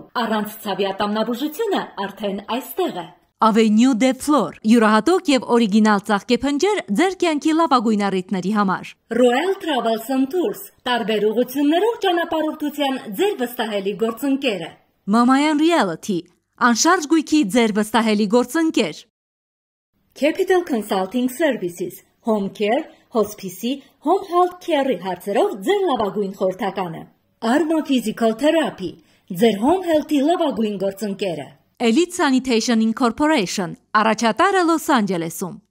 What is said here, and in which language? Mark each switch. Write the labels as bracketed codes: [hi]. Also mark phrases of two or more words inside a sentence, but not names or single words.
[hy] առանց ցավի ատամնաբուժությունը արդեն այստեղ է։ Avenue de Flor, յուրահատուկ եւ օրիգինալ ծաղկեփնջեր ձեր կյանքի լավագույն առիթների համար։ Royal Travels and Tours, տարբեր ուղղություններով ճանապարհորդության ձեր վստահելի գործընկերը։ Mamayan Realty, անշարժ գույքի ձեր վստահելի գործընկեր։ Capital Consulting Services, [en] Home Care, Hospice, Home Health Care- [hy] ի հարցերով ձեր լավագույն խորհրդականը։ Arma Physical Therapy, ձեր [en] Home Health- [hy] ի լավագույն գործընկերը։ Elite Sanitation Incorporation, առաջատարը Լոս Անջելեսում։